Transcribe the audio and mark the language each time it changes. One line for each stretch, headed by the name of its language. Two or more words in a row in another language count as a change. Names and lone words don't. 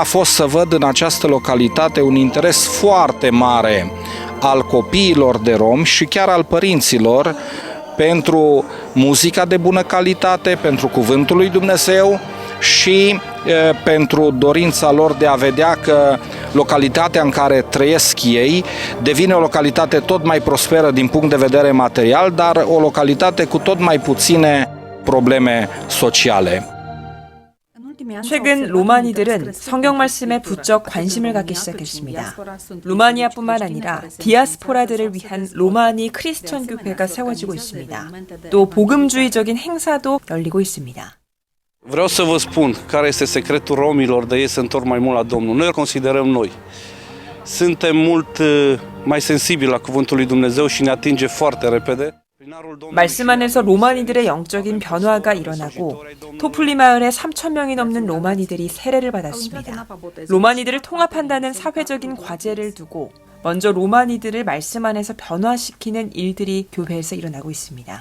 Romanian: fost să văd în această localitate un interes foarte mare al copiilor de romi și chiar al părinților pentru muzica de bună calitate, pentru Cuvântul lui Dumnezeu și pentru dorința lor de a vedea că localitatea în care trăiesc ei devine o localitate tot mai prosperă din punct de vedere material, dar o localitate cu tot mai puține probleme sociale.
Korean: 최근 로마니들은 성경 말씀에 부쩍 관심을 갖기 시작했습니다. 루마니아뿐만 아니라 디아스포라들을 위한 로마니 크리스천 교회가 세워지고 있습니다. 또 복음주의적인 행사도 열리고 있습니다.
Romanian: Vreau să vă spun care este secretul romilor de ei se întorc mai mult la Domnul. Noi îl considerăm noi. Suntem mult mai sensibili la cuvântul lui Dumnezeu și ne atinge foarte repede.
Korean: 말씀 안에서 로마니들의 영적인 변화가 일어나고 토플리 마을에 3,000명이 넘는 로마니들이 세례를 받았습니다. 로마니들을 통합한다는 사회적인 과제를 두고 먼저 로마니들을 말씀 안에서 변화시키는 일들이 교회에서 일어나고 있습니다.